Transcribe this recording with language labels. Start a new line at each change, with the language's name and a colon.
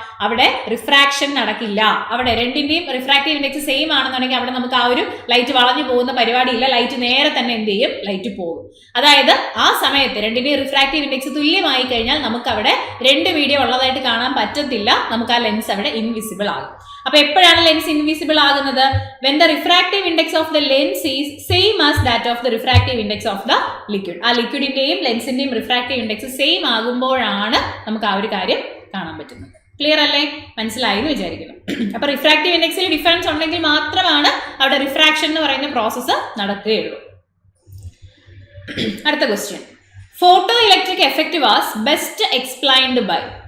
Malayalam: അവിടെ റിഫ്രാക്ഷൻ നടക്കില്ല. അവിടെ രണ്ടിന്റെയും റിഫ്രാക്റ്റീവ് ഇൻഡെക്സ് സെയിം ആണെന്നുണ്ടെങ്കിൽ അവിടെ നമുക്ക് ആ ഒരു ലൈറ്റ് വളഞ്ഞു പോകുന്ന പരിപാടിയില്ല. ലൈറ്റ് നേരെ തന്നെ എന്ത് ചെയ്യും? ലൈറ്റ് പോകും. അതായത് ആ സമയത്ത് രണ്ടിന്റെയും റിഫ്രാക്റ്റീവ് ഇൻഡെക്സ് തുല്യമായി കഴിഞ്ഞാൽ നമുക്ക് അവിടെ രണ്ട് മീഡിയം ഉള്ളതായിട്ട് കാണാൻ പറ്റത്തില്ല. നമുക്ക് ആ ലെൻസ് അവിടെ ഇൻവിസിബിൾ ആകും. അപ്പൊ എപ്പോഴാണ് ലെൻസ് ഇൻവിസിബിൾ ആകുന്നത്?
English: when the refractive index of the lens is same as that of the refractive index of the liquid.
Malayalam: ആ ലിക്വിഡിന്റെയും ലെൻസിന്റെയും റിഫ്രാക്റ്റീവ് ഇൻഡെക്സ് സെയിം ആകുമ്പോഴാണ് നമുക്ക് ആ ഒരു കാര്യം കാണാൻ പറ്റുന്നത്. ക്ലിയർ അല്ലേ? മനസ്സിലായി എന്ന് വിചാരിക്കുന്നു. അപ്പൊ റിഫ്രാക്റ്റീവ് ഇൻഡെക്സിൽ ഡിഫറൻസ് ഉണ്ടെങ്കിൽ മാത്രമാണ് അവിടെ റിഫ്രാക്ഷൻ എന്ന് പറയുന്ന പ്രോസസ്സ് നടക്കുകയുള്ളൂ. അടുത്ത question,
English: Photoelectric effect was best explained by.